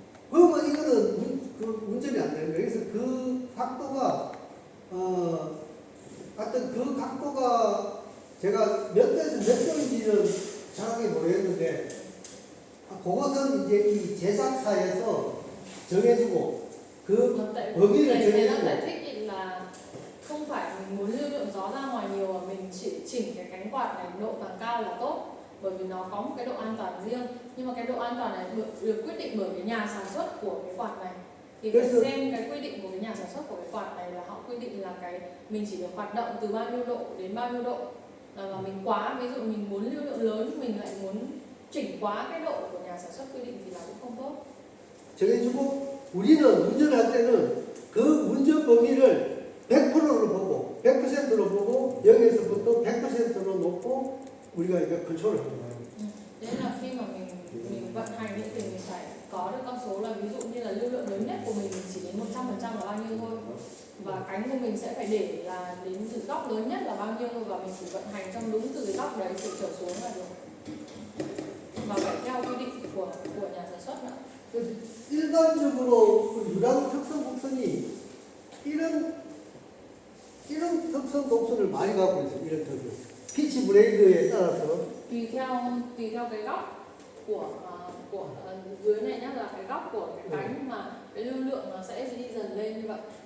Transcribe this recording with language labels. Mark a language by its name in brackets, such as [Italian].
[Korean] 그러면 이거는 그 운전이 안 되는 거예요. 그래서 그 각도가 하여튼 그 각도가 제가 몇 도에서 몇 도인지는 정확하게 모르겠는데 그것은 이제 이 제작사에서 정해주고 그 범위를 [Vietnamese] Thầy đang [Korean] 정해주고 [Vietnamese] giải thích định là không phải mình muốn lưu lượng gió ra ngoài nhiều mà mình chỉ chỉnh cái cánh quạt này độ càng cao là tốt, bởi vì nó có một cái độ an toàn riêng, nhưng mà cái độ an toàn này được quyết định bởi cái nhà sản xuất của cái quạt này. Thì phải xem cái quy định của cái nhà sản xuất của cái quạt này là họ quy định là cái mình chỉ được hoạt động từ bao nhiêu độ đến bao nhiêu độ, và mình quá, ví dụ mình muốn lưu lượng lớn mình lại muốn chỉnh quá cái độ của nhà sản xuất quy định thì là cũng không tốt. [Korean] 정해주고 우리는 운전할 때는 그 운전 범위를 100%로 보고 100%로 보고 여기에서부터 100%로 놓고 우리가 이거 컨트롤을 하는 거예요. [Vietnamese] Thế là khi mà mình vận hành thì mình phải có được con số là ví dụ như là lưu lượng lớn nhất của mình chỉ đến 100% là bao nhiêu thôi, và cánh của mình sẽ phải để là đến từ góc lớn nhất là bao nhiêu, và mình chỉ vận hành trong đúng từ cái góc đấy từ trở xuống là được, và phải theo quy định của nhà sản xuất nữa. [Korean] 그래서 일반적으로 그 유랑 특성 곡선이 이런 특성 곡선을 많이 갖고 있어요. 이런 특성. 피치 브레이드에 따라서 [Vietnamese] Tùy theo cái góc của dưới này nhá, là cái góc của cái cánh mà cái lưu lượng nó sẽ đi dần lên như vậy.